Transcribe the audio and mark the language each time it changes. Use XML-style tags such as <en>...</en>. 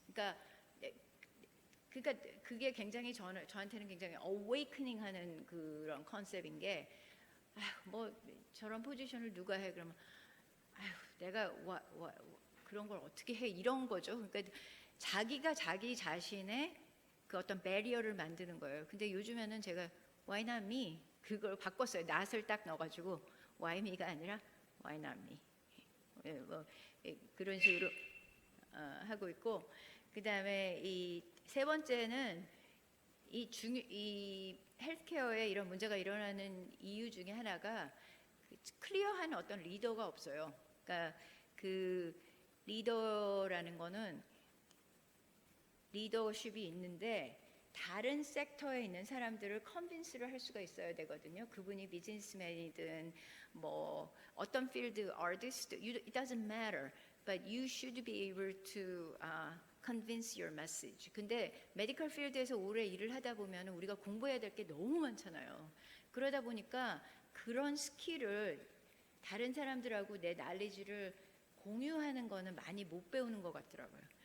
<ko>그러니까 그게 굉장히 저한테는 굉장히 awakening 하는 그런 컨셉인 게, 뭐 저런 포지션을 누가 해 그러면 내가 그런 걸 어떻게 해, 이런 거죠. 그러니까 자기가 자기 자신의 그 어떤 배리어를 만드는 거예요. 근데 요즘에는 제가</ko> <en>why not me</en> <ko>그걸 바꿨어요. not을 딱 넣어가지고</ko> <en>why me</en> <ko>가 아니라</ko> <en>why not me.</en> <ko>뭐 그런 식으로 하고 있고, 그 다음에 이 세 번째는 이 헬스케어에 이런 문제가 일어나는 이유 중에 하나가 클리어한 어떤 리더가 없어요. 그러니까 그 리더라는 거는 리더십이 있는데 다른 섹터에 있는 사람들을 컨빈스를 할 수가 있어야 되거든요. 그분이 비즈니스맨이든 뭐 어떤 필드 아티스트,</ko> <en>it doesn't matter, but you should be able to convince your message.</en> <ko>근데 메디컬 필드에서 오래 일을 하다 보면 우리가 공부해야 될 게 너무 많잖아요. 그러다 보니까 그런 스킬을 다른 사람들하고 내 날리지를 공유하는 거는 많이 못 배우는 것 같더라고요.</ko>